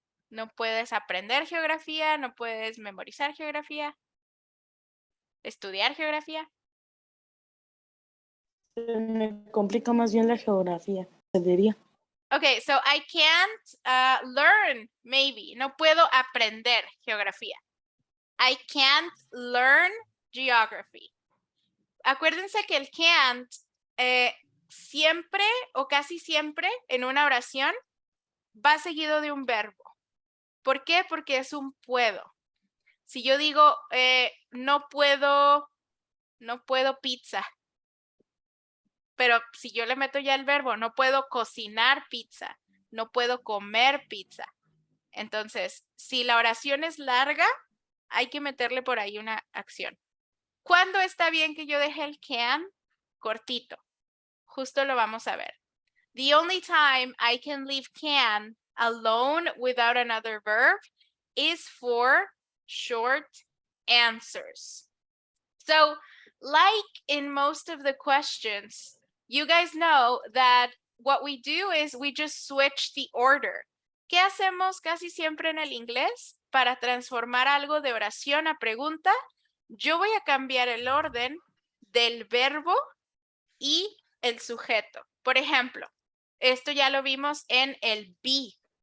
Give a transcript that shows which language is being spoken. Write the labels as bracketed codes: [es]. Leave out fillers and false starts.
[es] No puedes aprender geografía, no puedes memorizar geografía. Estudiar geografía. Se me complica más bien la geografía, se diría. [en] Okay, so I can't learn, maybe. [es] No puedo aprender geografía. [en] I can't learn geography. [es] Acuérdense que el can't siempre o casi siempre en una oración va seguido de un verbo. ¿Por qué? Porque es un puedo. Si yo digo no puedo pizza, pero si yo le meto ya el verbo, no puedo cocinar pizza, no puedo comer pizza. Entonces, si la oración es larga, hay que meterle por ahí una acción. ¿Cuándo está bien que yo deje el can cortito? Justo lo vamos a ver. [en] The only time I can leave can alone without another verb is for short answers. So, like in most of the questions, you guys know that what we do is we just switch the order. [es] ¿Qué hacemos casi siempre en el inglés? Para transformar algo de oración a pregunta, yo voy a cambiar el orden del verbo y el sujeto. Por ejemplo, esto ya lo vimos en el be.